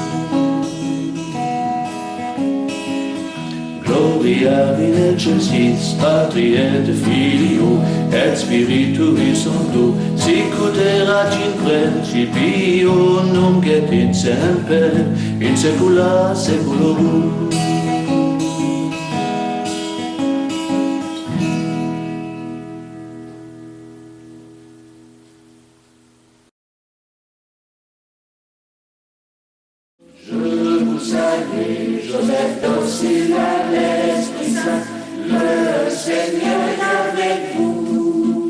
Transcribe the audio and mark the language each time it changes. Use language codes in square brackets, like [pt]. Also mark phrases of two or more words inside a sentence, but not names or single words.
[la] Gloria in excelsis Patri et Filio et Spiritui Sancto, sicut erat in principio, nunc et in semper, in saecula saeculorum. [fr] Je vous salue, Joseph docile à l'Esprit Saint, le Seigneur est avec vous.